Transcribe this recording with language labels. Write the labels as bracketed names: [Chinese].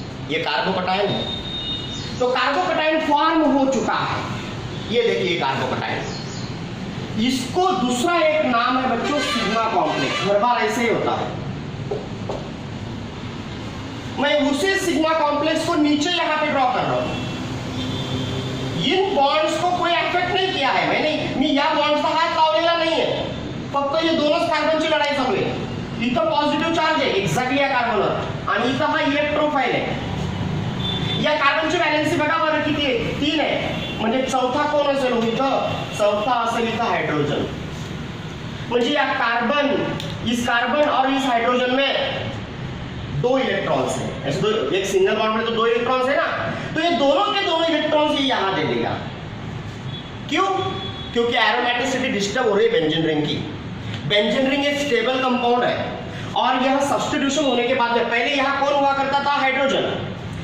[Hindi] ये कार्बोकैटायन है। तो कार्बोकैटायन फॉर्म हो चुका है, ये देखिए कार्बोकैटायन। इसको दूसरा एक नाम है बच्चों सिग्मा कॉम्प्लेक्स। हर बार ऐसे ही होता है। मैं उसी सिग्मा कॉम्प्लेक्स को नीचे यहां पे ड्रॉ कर रहा हूं। इन बॉन्ड्स को कोई अफेक्ट नहीं किया है मैंने, [Marathi] मी या बॉन्ड्सचा हात लावलेला नाहीये, फक्त ये दोनच कार्बनची लढाई चालू आहे। इथं पॉझिटिव्ह चार्ज आहे एक्झॅक्टली या कार्बनवर आणि इथं हा इलेक्ट्रोफाइल आहे। या कार्बनची वॅलेन्सी बघा बरं किती आहे, 3 आहे। म्हणजे चौथा कोण असेल इथं, चौथा असेल इथं हाइड्रोजन। म्हणजे या कार्बन, [Hindi] इस कार्बन और इस हाइड्रोजन में 2 इलेक्ट्रॉन्स हैं। ऐसे दो, एक सिंगल बॉन्ड में तो 2 इलेक्ट्रॉन्स है ना, तो ये दोनों के दोनों इलेक्ट्रॉन्स ये यहां दे देगा। क्यों? क्योंकि एरोमेटिसिटी डिस्टर्ब हो रही है बेंजीन रिंग की। बेंजीन रिंग एक स्टेबल कंपाउंड है और यह सब्स्टिट्यूशन होने के बाद में पहले यहां कौन हुआ करता था, हाइड्रोजन।